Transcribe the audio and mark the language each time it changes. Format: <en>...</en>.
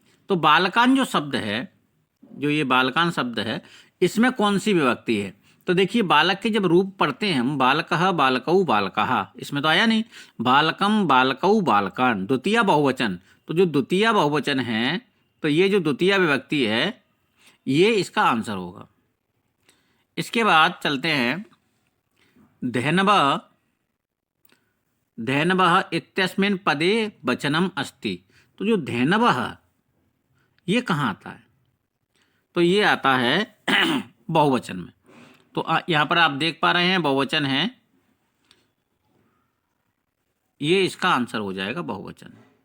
<hi>तो बालकान जो शब्द है, जो ये बालकान शब्द है, इसमें कौन सी विभक्ति है। तो देखिए, बालक के जब रूप पढ़ते हैं हम, बालकः बालकौ बालकः, इसमें तो आया नहीं। बालकम बालकौ बालकान, द्वितीय बहुवचन। तो जो द्वितीय बहुवचन है, तो ये जो द्वितीय विभक्ति है ये इसका आंसर होगा। इसके बाद चलते हैं,</hi> <sa>धेनवः धेनवः इत्यस्मिन् पदे वचनम अस्ति।</sa> <hi>तो जो धेनवः ये कहाँ आता है, तो ये आता है बहुवचन में। तो यहाँ पर आप देख पा रहे हैं बहुवचन है, ये इसका आंसर हो जाएगा बहुवचन।</hi>